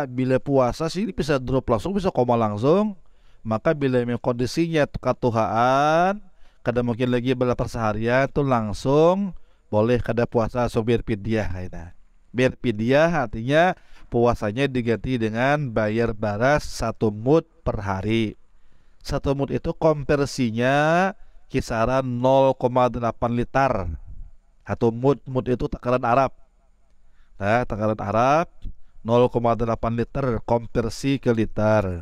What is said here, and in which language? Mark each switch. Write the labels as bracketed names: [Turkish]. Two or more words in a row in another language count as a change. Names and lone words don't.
[Banjar] Bila puasa sih bisa drop langsung, bisa koma langsung. Maka bila memang kondisinya katuhaan, kada mungkin lagi berapa seharian tuh langsung boleh kada puasa so biar pidyah kaita. [Indonesian] Biar pidyah artinya puasanya diganti dengan bayar baras 1 mud per hari. 1 mud itu konversinya kisaran 0,8 liter. 1 mud itu takaran Arab. Nah, takaran Arab 0,8 liter konversi ke liter.